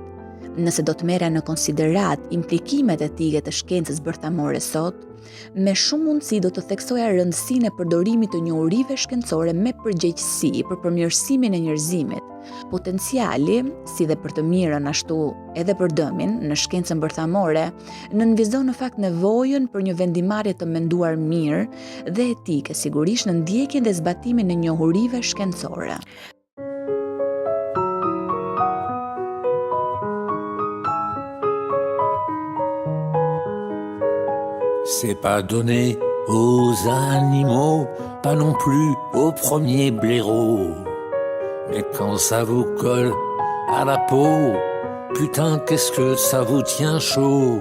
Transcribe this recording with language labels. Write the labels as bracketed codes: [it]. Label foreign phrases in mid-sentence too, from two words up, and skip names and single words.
[sq] Nëse do të merra në konsiderat implikimet etike të shkencës bërthamore sot, me shumë mundësi do të theksoja rëndësinë e përdorimit të njohurive shkencore me përgjegjësi për përmirësimin e njerëzimit. Potenciali, si dhe për të mirën ashtu edhe për dëmin në shkencën bërthamore, nënvizon në fakt nevojën për një vendimarrje të menduar mirë dhe etike, sigurisht në ndjekjen dhe zbatimin e njohurive shkencore. [fr] C'est pas donné aux animaux, pas non plus aux premiers blaireaux. Mais quand ça vous colle à la peau, putain qu'est-ce que ça vous tient chaud.